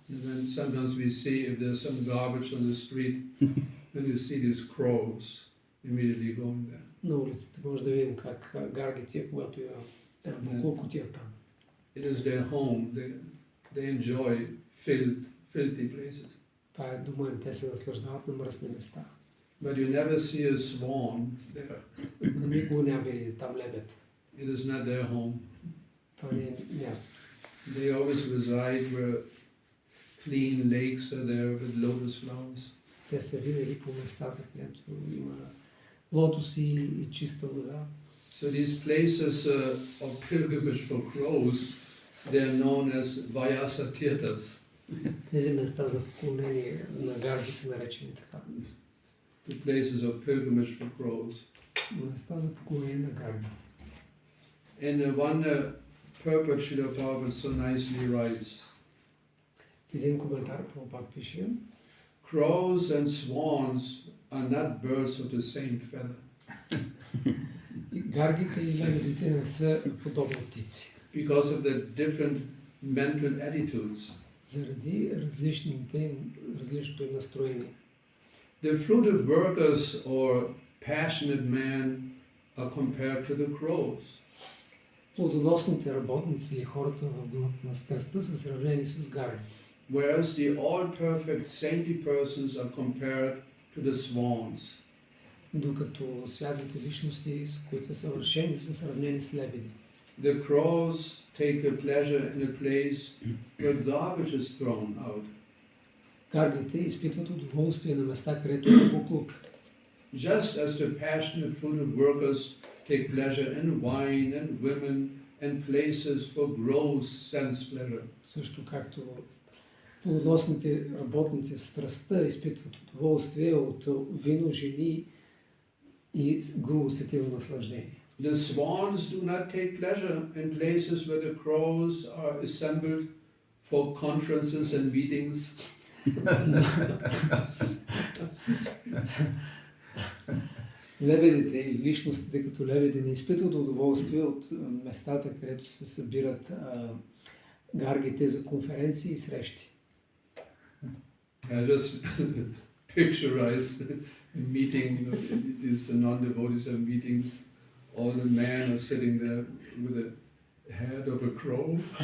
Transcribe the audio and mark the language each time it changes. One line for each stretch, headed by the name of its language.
English: And then sometimes we see if there's some garbage on the street, then you see these crows immediately going there.
Bulgarian: На улицата може да видим как гаргите, когато има буклукотия там.
English: It is their home. They enjoy filthy places.
Bulgarian: Това е дома им, те се наслаждават на мръсни места.
English: But you never see a swan there.
Bulgarian: Но никога няма види там лебед.
English: It is not their home.
Bulgarian: Това не е място.
English: They always reside where clean lakes are there with lotus flowers.
Bulgarian: Те са винаги по местата, където има лотоси и чиста вода.
English: So these places of pilgrimage for crows, they are known as Vyasa Tirthas.
Bulgarian: Тези места за поклонение на гарги са наречени така.
English: The places of pilgrimage for crows.
Bulgarian: Места за поклонение на гарги.
English: And one purport Srila Prabhupada so nicely writes,
Bulgarian: Един коментар Прабхупад пише:
English: crows and swans are not birds of the same feather.
Bulgarian: Гаргите и лебедите не са подобни птици.
English: Because of the different mental attitudes.
Bulgarian: Заради различното им настроение.
English: The fruitive workers or passionate men are compared to the crows.
Bulgarian: Плодоносните работници или хората в гънат на страстта са сравнени с гарги.
English: Whereas the all-perfect saintly persons are compared to the swans.
Bulgarian: Докато святите личности, които са съвършени, са сравнени с лебеди.
English: The crows take a pleasure in a place where garbage is thrown out.
Bulgarian: Гаргите изпитват удоволствие на места, където е буклук.
English: Just as the passionate fruitive workers take pleasure in wine and women and places for gross sense pleasure.
Bulgarian: Също както плодоносните работници в страстта изпитват удоволствие от вино, жени и грубо сетивно наслаждение.
English: The swans do not take pleasure in places where the crows are assembled for conferences and meetings.
Bulgarian: Лебедите и личностите като лебеди не изпитват удоволствие от местата, където се събират гаргите за конференции и срещи.
English: I just picturize a meeting, these non-devotees have meetings, all the men are sitting there with the head of a crow.